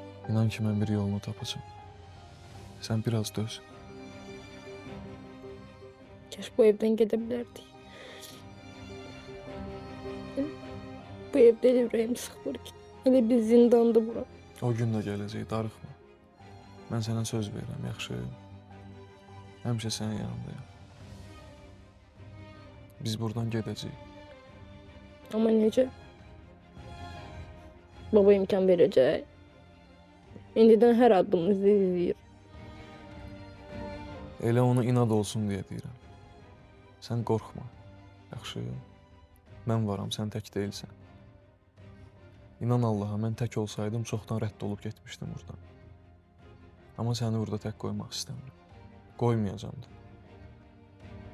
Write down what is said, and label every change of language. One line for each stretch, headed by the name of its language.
Azerbaijani: İnan ki, mən bir yolunu tapacağım. Sən biraz döz.
Turkish: Kaş bu evden gidebilirdik. Bu evde de yüreğim sıkılır ki. Hele bir zindandı bura.
Azerbaijani: O gün də gələcək, darıxma. Mən sənə söz verirəm, yaxşı? Həmişə sənin yanındayım. Biz buradan gedəcəyik.
Turkish: Ama nece? Baba imkan verecek. İndiden her adımımızı izleyir.
Azerbaijani: Elə onu inad olsun deyə deyirəm. Sən qorxma, yaxşı? Mən varam, sən tək deyilsən. İnan Allaha, mən tək olsaydım, çoxdan rədd olub getmişdim buradan. Amma səni burada tək qoymaq istəmirəm. Qoymayacam da.